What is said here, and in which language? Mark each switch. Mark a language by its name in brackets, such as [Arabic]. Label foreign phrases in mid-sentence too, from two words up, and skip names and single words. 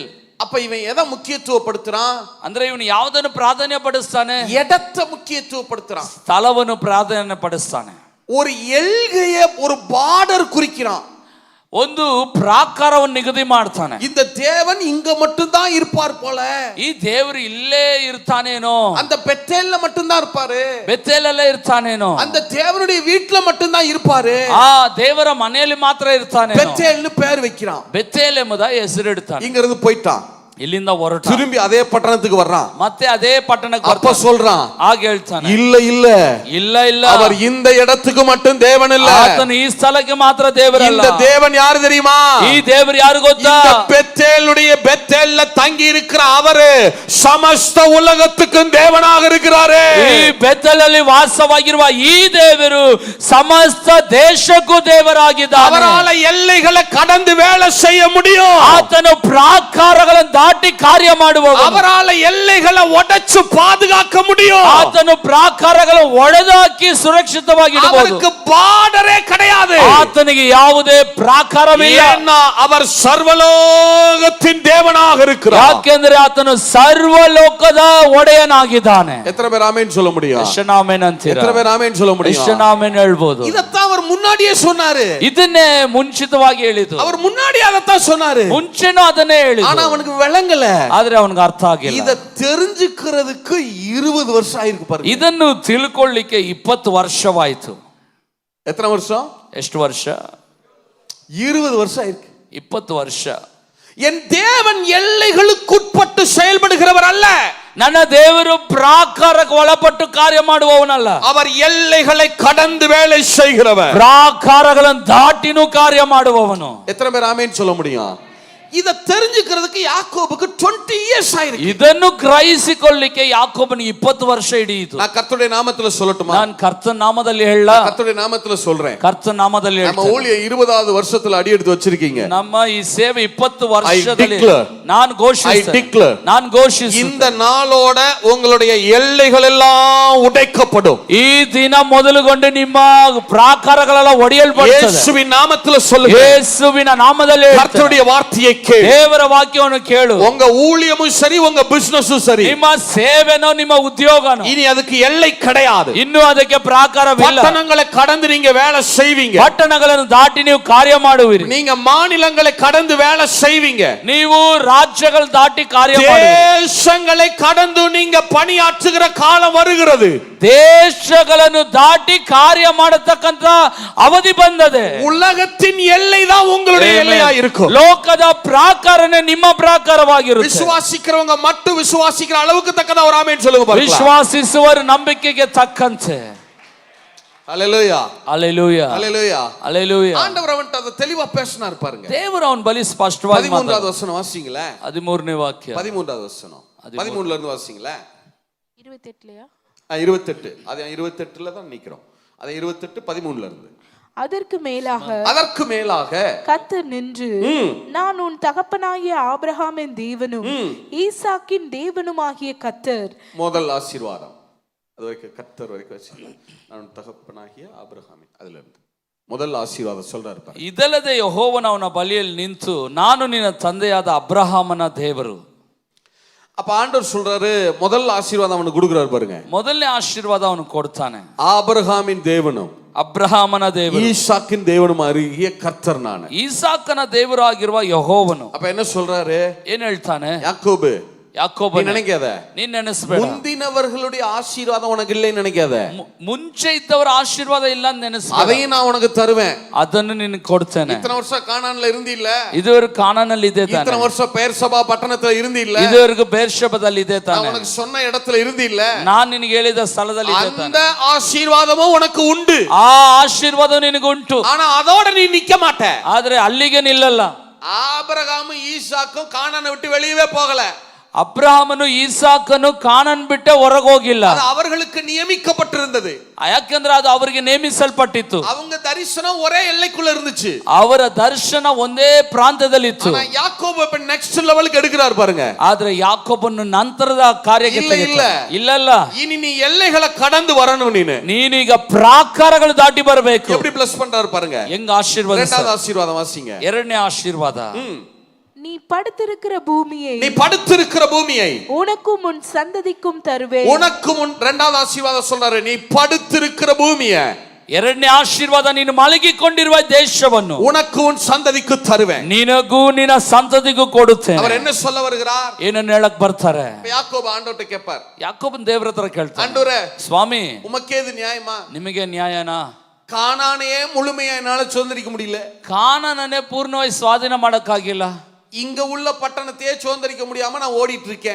[Tamil] அப்ப இவன் எதை முக்கியத்துவப்படுத்துறான்? [Kannada] ಅಂದ್ರೆ ಇವನು ಯಾವುದನ್ನು ಪ್ರಾಧಾನ್ಯ ಪಡಿಸ್ತಾನೆ? [Tamil] இடத்தை முக்கியத்துவப்படுத்துறான், [Kannada] ಸ್ಥಳವನ್ನು ಪ್ರಾಧಾನ್ಯ ಪಡಿಸ್ತಾನೆ. [Tamil] ஒரு எல்கைய, ஒரு பார்டர் குறிக்கிறான், [Kannada] ಒಂದು ಪ್ರಾಕಾರವನ್ನು ನಿಗದಿ ಮಾಡ್ತಾನೆ. [Tamil] இந்த தேவன் இங்க மட்டும் தான் இருப்பார் போல, [Kannada] ಈ ದೇವರು ಇಲ್ಲೇ ಇರ್ತಾನೇನೋ, [Tamil] அந்த பெத்தேல்ல மட்டும் தான் இருப்பாரு, [Kannada] ಬೆತೇಲಲ್ಲೇ ಇರ್ತಾನೇನೋ, [Tamil] அந்த தேவனுடைய வீட்ல மட்டும் தான் இருப்பாரு, [Kannada] ಆ ದೇವರ ಮನೆಯಲ್ಲಿ ಮಾತ್ರ ಇರ್ತಾನೆ. [Tamil] பெத்தேல்னு பேர் வைக்கிறான். [Kannada] ಬೆತೇಲ್ ಎಂಬುದಾಗಿ ಹೆಸರಿಡ್ತಾನೆ. [Tamil] இங்க இருந்து போயிட்டான், [Kannada] ಇಲ್ಲಿಂದ ಹೊರಟ [Tamil] திரும்பி அதே பட்டணத்துக்கு வர்றான். [Kannada] ಮತ್ತೆ ಅದೇ ಪಟ್ಟಣಕ್ಕೆ [Tamil] அப்ப [Kannada] ಬರ್ತಾನೆ. [Tamil] சொல்றான், [Kannada] ಆಗ ಹೇಳ್ತಾನೆ, [Tamil] இல்ல இல்ல [Kannada] ಇಲ್ಲ ಇಲ್ಲ, [Tamil] அவர் இந்த இடத்துக்கு மட்டும் தேவன் இல்ல, [Kannada] ಆತನು ಈ ಸ್ಥಳಕ್ಕೆ ಮಾತ್ರ ದೇವರಲ್ಲ. [Tamil] இந்த தேவன் யாரு தெரியுமா? [Kannada] ಈ ದೇವರು ಯಾರು ಗೊತ್ತಾ? [Tamil] இந்த பெத்தேலுடைய பெத்தேல்ல தங்கி இருக்கிற அவரு ಸಮಸ್ತ உலகத்துக்கும் தேவனாக இருக்கிறாரு. [Kannada] ಈ ಬೆತ್ತಲಲ್ಲಿ ವಾಸವಾಗಿರುವ ಈ ದೇವರು ಸಮಸ್ತ ದೇಶಕ್ಕೂ ದೇವರಾಗಿದ್ದಾನೆ. [Tamil] அவரால எல்லைகளை கடந்து வேலை செய்ய முடியும். [Kannada] ಆತನು ಪ್ರಾಕಾರಗಳನ್ನು ದಾಟಿ ಕಾರ್ಯ ಮಾಡುವವನು. [Tamil] அவரால எல்லைகளை உடைச்சு பாதுகாக்க முடியும். [Kannada] ಆತನು ಪ್ರಾಕಾರಗಳ ಒಡೆದಾಕಿ ಸುರಕ್ಷಿತವಾಗಿ ಇಡಬಹುದು. [Tamil] அவருக்கு பார்டரே கிடையாது. [Kannada] ಆತನಿಗೆ ಯಾವುದೇ ಪ್ರಾಕಾರವಿಲ್ಲ. [Tamil] ஏன்னா அவர் சர்வலோகத்தின் தேவனாக இருக்கிறார். [Kannada] ಯಾಕೆಂದ್ರೆ ಆತನು ಸರ್ವಲೋಕದ ಒಡೆಯನಾಗಿದ್ದಾನೆ. [Tamil] எத்தனை பேர் ஆமென் சொல்ல முடியும்? [Kannada] ಎಷ್ಟನಾಮೇನ್ ಅಂತೀರಾ? [Tamil] எத்தனை பேர் ஆமென் சொல்ல முடியும்? [Kannada] ಎಷ್ಟನಾಮೇನ್ ಹೇಳ್ಬೋದು. [Tamil] இதத்தான் அவர் முன்னாடியே சொன்னாரு. [Kannada] ಇದನ್ನೇ ಮುಂಚಿತವಾಗಿ ಹೇಳಿದ್ದು. [Tamil] அவர் முன்னாடி அதத்தான் சொன்னாரு. [Kannada] ಮುಂಚೆನೂ ಅದನ್ನೇ ಹೇಳಿದ್ದು. [Tamil] ஆனா அவனுக்கு விளங்கல. [Kannada] ಆದ್ರೆ ಅವನಿಗೆ ಅರ್ಥ ಆಗಿಲ್ಲ. [Tamil] இத தெரிஞ்சுக்கிறதுக்கு 20 வருஷம் ஆயிருக்கு பாருங்க. [Kannada] ಇದನ್ನು ತಿಳ್ಕೊಳ್ಳಿಕ್ಕೆ 20 ವರ್ಷವಾಯಿತು. [Tamil] எத்தனை வருஷம்? [Kannada] ಎಷ್ಟು ವರ್ಷ? [Tamil] 20 வருஷம் ஆயிருக்கு. [Kannada] 20 ವರ್ಷ. [Tamil] என் தேவன் எல்லைகளுக்குட்பட்டு செயல்படுகிறவர் அல்ல. [Kannada] ನನ್ನ ದೇವರು ಪ್ರಾಕಾರಕ್ಕೆ ಒಳಪಟ್ಟು ಕಾರ್ಯ ಮಾಡುವವನಲ್ಲ. [Tamil] அவர் எல்லைகளை கடந்து வேலை செய்கிறவர். [Kannada] ಪ್ರಾಕಾರಗಳನ್ನು ದಾಟಿನೂ ಕಾರ್ಯ ಮಾಡುವವನು. [Tamil] எத்தனை பேர் ஆமென் சொல்ல முடியும்? இத தெரிஞ்சுக்கிறதுக்கு யாக்கோபுக்கு 20 இயர்ஸ் ஆயிருக்கு. [Kannada] ಇದನ್ನು ಗ್ರಹಿಸಿಕೊಳ್ಳಿಕ್ಕೆ ಯಾಕೋಬನಿಗೆ 20 ವರ್ಷ ಹಿಡಿಯಿತು. [Tamil] நான் கர்த்தருடைய நாமத்துல சொல்லட்டுமா? [Kannada] ನಾನು ಕರ್ತನ ನಾಮದಲ್ಲಿ ಹೇಳ. [Tamil] கர்த்தருடைய நாமத்துல சொல்றேன். [Kannada] ಕರ್ತನ ನಾಮದಲ್ಲಿ [Tamil] நம்ம ஊழிய 20வது வருஷத்துல அடி எடுத்து வச்சிருக்கீங்க. [Kannada] ನಮ್ಮ ಈ ಸೇವೆ 20 ವರ್ಷದಲ್ಲಿ ನಾನು ಘೋಷಿಸುತ್ತೇನೆ. ನಾನು ಘೋಷಿಸುತ್ತೇನೆ. [Tamil] இந்த நாளோட உங்களுடைய எல்லைகள் எல்லாம் உடைக்கப்படும். [Kannada] ಈ ದಿನ ಮೊದಲುಗೊಂಡು ನಿಮ್ಮ ಪ್ರಾಕಾರಗಳೆಲ್ಲ ಒಡೆಯಲ್ಪಡುತ್ತದೆ. ಯೇಸುವಿನ ನಾಮದಲ್ಲಿ சொல்லுங்க. ಯೇಸುವಿನ ನಾಮದಲ್ಲಿ [Tamil] கர்த்தருடைய வார்த்தையை கேளு. [Kannada] ದೇವರ ವಾಕ್ಯವನ್ನು ಕೇಳು. [Tamil] உங்க ஊழியமும் சரி, உங்க பிசினஸும் சரி, [Kannada] ನಿಮ್ಮ ಸೇವೆನೋ ನಿಮ್ಮ ಉದ್ಯೋಗನೋ [Tamil] இனி அதுக்கு எல்லை கிடையாது. [Kannada] ಇನ್ನು ಅದಕ್ಕೆ ಪ್ರಾಕಾರವಿಲ್ಲ. [Tamil] பட்டணங்களை கடந்து நீங்க வேலை செய்வீங்க. [Kannada] ಪಟ್ಟಣಗಳನ್ನು ದಾಟಿ ನೀವು ಕಾರ್ಯ ಮಾಡುವಿರಿ. [Tamil] நீங்க மாநிலங்களை கடந்து வேலை செய்வீங்க. [Kannada] ನೀವು ರಾಜ್ಯಗಳು ದಾಟಿ ಕಾರ್ಯ ಮಾಡುವಿರಿ. [Tamil] தேசங்களை கடந்து நீங்க பணியாற்றுகிற காலம் வருகிறது. [Kannada] ದೇಶಗಳನ್ನು ದಾಟಿ ಕಾರ್ಯ ಮಾಡತಕ್ಕಂತ ಅವಧಿ ಬಂದದೆ. [Tamil] உலகத்தின் எல்லை தான் உங்களுடைய எல்லையா இருக்கும். [Kannada] ಲೋಕದ ಪ್ರಾಕಾರನೇ ನಿಮ್ಮ ಪ್ರಾಕಾರವಾಗಿರುತ್ತೆ. [Tamil] விசுவாசிக்கிறவங்க மட்டும் விசுவாசிக்கிற அளவுக்கு தக்கதா ஒரு ஆமென் சொல்லுங்க பாருங்க. [Kannada] ವಿಶ್ವಾಸಿಸುವವರು ನಂಬಿಕೆಗೆ ತಕ್ಕಂತೆ. [Tamil] ஹalleluya ஹalleluya ஹalleluya ஹalleluya. ஆண்டவர் அவன்ட்ட அத தெளிவா பேசினார் பாருங்க. ದೇವರು ಅವನ ಬಳಿ ಸ್ಪಷ್ಟವಾಗಿ 13வது வசனம் வாசிங்களே. 13ನೇ ವಾಕ್ಯ. 13வது வசனம். 13ல இருந்து வாசிங்களே. 28லயா? 28. அது 28ல தான் நிக்கிறோம். அது 28 13ல இருந்து. அதற்கு மேலாக கர்த்தர் நின்று, நான் உன் தகப்பனாகிய ஆபிரகாமின் தேவனும் ஈசாக்கின் தேவனுமாகிய கர்த்தர். முதல் ஆசீர்வாதம் அது வரைக்கும் கர்த்தர் வரைக்கும் வச்சிருக்கேன். நான் உன் தகப்பனாகிய ஆபிரகாமின், அதுல இருந்து முதல் ஆசீர்வாதம் சொல்றாரு. [Kannada] ಇದಲ್ಲದೆ ಯೆಹೋವನು ಅವನ ಬಳಿಯಲ್ಲಿ ನಿಂತು, ನಾನು ನಿನ್ನ ತಂದೆಯಾದ ಅಬ್ರಹಾಮನ ದೇವರು. [Tamil] அப்ப ஆண்டவர் சொல்றாரு, முதல் ஆசீர்வாதம் அவனுக்கு கொடுக்குறாரு பாருங்க. [Kannada] ಮೊದಲನೇ ಆಶೀರ್ವಾದ ಅವನು ಕೊಡ್ತಾನೆ. [Tamil] ஆபிரகாமின் தேவனும் [Kannada] ಅಬ್ರಹಾಮನ ದೇವರು, [Tamil] ஈசாக்கின் தேவனும் ஆகிய கர்த்தர் நான். [Kannada] ಈಸಾಕನ ದೇವರಾಗಿರುವ ಯೆಹೋವನು. [Tamil] அப்ப என்ன சொல்றாரு? [Kannada] ಏನ್ ಹೇಳ್ತಾನೆ? [Tamil] யாக்கோபு, [Kannada] ಯಾಕೋಬ, [Tamil] நினைக்காத, [Kannada] ನೀನ್ ನೆನೆಸಬೇಡ. [Tamil] முந்தினவர்களுடைய ஆசீர்வாதம் உனக்கு இல்லைன்னு நினைக்காத. [Kannada] ಮುಂಚೆ ಇದ್ದವರ ಆಶೀರ್ವಾದ ಇಲ್ಲ ಅಂತ ನೆನೆಸಬೇಡ. [Tamil] அதையும் நான் உனக்கு தருவேன். [Kannada] ಅದನ್ನು ನಿನಗೆ ಕೊಡ್ತೇನೆ. [Tamil] இத்தனை வருஷம் கானான்ல இருந்தில்ல, [Kannada] ಇದುವರೆಗೂ ಕಾನಾನಲ್ಲಿ ಇದೆ ತಾನೆ. [Tamil] இத்தனை வருஷம் பெயர்சபா பட்டணத்துல இருந்தில்ல, [Kannada] ಇದುವರೆಗೂ ಬೇರ್ಷೆಬದಲ್ಲಿ ಇದೆ ತಾನೆ. [Tamil] நான் உனக்கு சொன்ன இடத்துல இருந்தில்ல, [Kannada] ನಾನು ನಿನಗೆ ಹೇಳಿದ ಸ್ಥಳದಲ್ಲಿ ಇದೆ ತಾನೆ. [Tamil] அந்த ஆசீர்வாதமும் உனக்கு உண்டு. [Kannada] ಆ ಆಶೀರ್ವಾದ ನಿನಗೆ ಉಂಟು. [Tamil] ஆனா அதோட நீ நிக்க மாட்ட. [Kannada] ಆದ್ರೆ ಅಲ್ಲಿಗೆ ನಿಲ್ಲಲ್ಲ. [Tamil] ஆபிரகாமும் ஈசாக்கும் கானானை விட்டு வெளியவே போகல. [Kannada] ಅಬ್ರಹಾಮನು ಈಸಾಕನು ಕಾನಾನ್ ಬಿಟ್ಟೆ ಹೊರಗೆ ಹೋಗಿಲ್ಲ. [Tamil] அது அவர்களுக்கு நியமிக்கப்பட்டிருந்தது. [Kannada] ಯಾಕೆಂದ್ರೆ ಅದು ಅವರಿಗೆ ನೇಮಿಸಲ್ಪಟ್ಟಿತ್ತು. [Tamil] அவங்க தரிசனம் ஒரே எல்லைக்குள்ள இருந்துச்சு. [Kannada] ಅವರ ದರ್ಶನ ಒಂದೇ ಪ್ರಾಂತದಲ್ಲಿತ್ತು. [Tamil] ஆனா யாக்கோபு இப்ப [English] next level [Tamil] எடுக்கறார் பாருங்க. [Kannada] ಆದ್ರೆ ಯಾಕೋಬನು ನಂತರದ ಕಾರ್ಯಕ್ಕೆ ಇಲ್ಲ. [Tamil] இனி நீ எல்லைகளை கடந்து வரணும். [Kannada] ನೀನೀಗ ಪ್ರಾಕಾರಗಳು ದಾಟಿ ಬರಬೇಕು. [Tamil] எப்படி பிளஸ் பண்றாரு பாருங்க. [Kannada] ಹೆಂಗ ಆಶೀರ್ವಾದ. [Tamil] இரண்டாவது ஆசீர்வாதம் வாசிங்க. [Kannada] ಎರಡನೇ ಆಶೀರ್ವಾದ. [Tamil] நீ படுத்திருக்கிற பூமியை உனக்கும் உன் சந்ததிக்கும் தருவேன். உனக்கும் உன், இரண்டாவது ஆசீர்வாதம் சொல்றாரு, நீ படுத்திருக்கிற பூமியை. [Kannada] ಎರಡನೇ ಆಶೀರ್ವಾದ, ನೀನು ಮಲಗಿಕೊಂಡಿರುವ ದೇಶವನ್ನು [Tamil] உனக்கு உன் சந்ததிக்கு தருவேன். [Kannada] ನಿನಗೂ ನಿನ್ನ ಸಂತತಿಗೂ ಕೊಡುತ್ತೇನೆ. [Tamil] அவர் என்ன சொல்ல வருகிறார்? [Kannada] ಏನನ್ನು ಹೇಳಕ್ ಬರ್ತಾರೆ? [Tamil] யாக்கோபு ஆண்டவர்ட்ட கேட்பார். [Kannada] ಯಾಕೋಬನ್ ದೇವರ ಹತ್ರ ಕೇಳ್ತಾನೆ, [Tamil] ஆண்டவரே, [Kannada] ಸ್ವಾಮಿ, [Tamil] உமக்கேது நியாயமா? [Kannada] ನಿಮಗೆ ನ್ಯಾಯನಾ? [Tamil] கானானையே முழுமையா என்னால சுதந்திரிக்க முடியல. [Kannada] ಕಾನಾನನ್ನೇ ಪೂರ್ಣವಾಗಿ ಸ್ವಾಧೀನ ಮಾಡಕ್ಕಾಗಿಲ್ಲ. [Tamil] இங்க உள்ள பட்டணத்தையே சுதந்திரிக்க முடியாம நான் ஓடிட்டு இருக்கேன்.